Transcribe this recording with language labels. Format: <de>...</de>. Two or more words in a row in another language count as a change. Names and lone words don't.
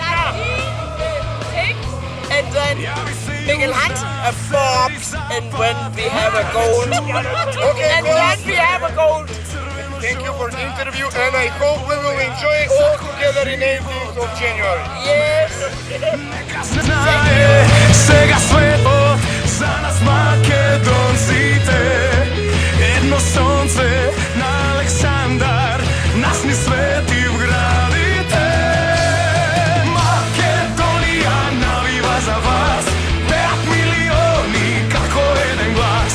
<en>And then Mikkel Hansen bobs, and when we have a goal, and then we have a goal. Thank you for the interview, and I hope we will enjoy it all together in 18th of January. Yes.</en> <mk>Сега светот за нас македонците, едно сонце на Александар, нас ни свети в градите. Македонија навива за вас, пеат милиони како еден глас.</mk>